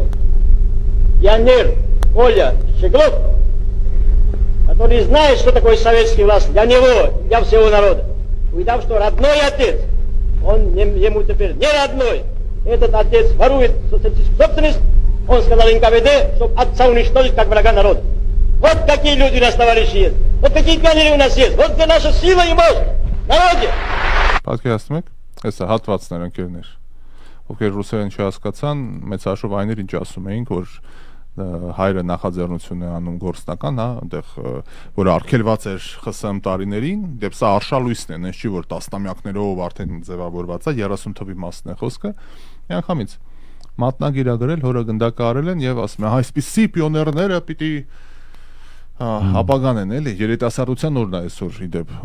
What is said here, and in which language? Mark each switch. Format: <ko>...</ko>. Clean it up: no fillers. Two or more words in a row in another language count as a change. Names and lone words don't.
<ru>Пионер Коля Щеглов, который знает, что такое советский власть для него, для всего народа, увидав, что родной отец, он ему теперь не родной, этот отец ворует социалистическую собственность, он сказал НКВД, чтобы отца уничтожить как врага народа. Вот какие люди у нас, товарищи, есть. Вот какие пионеры у нас есть. Вот где наша сила и мощь. Народе!</ru> <hy>Պատկերացնում եք, հեսա հատվածներ ընկերներ, ովքեր ռուսերեն չհասկացան, մեծ հաշվով այներ ինչ ասում էինք, որ հայրը նախաձեռնություն է անում գործնական, այնտեղ որ արգելված էր ԽՍՀՄ տարիներին, դեպ սա արշալույսն է, այնց չի որ տասնամյակներով արդեն ձևավորված է, 30 թվի մասն է խոսքը, միանգամից մատնագիր է գրել, հորը գնդակահարել են եւ ասում է, այսպիսի պիոներները պիտի ապագան են, էլի, երիտասարդության օրն է այսօր իդեպ։</hy>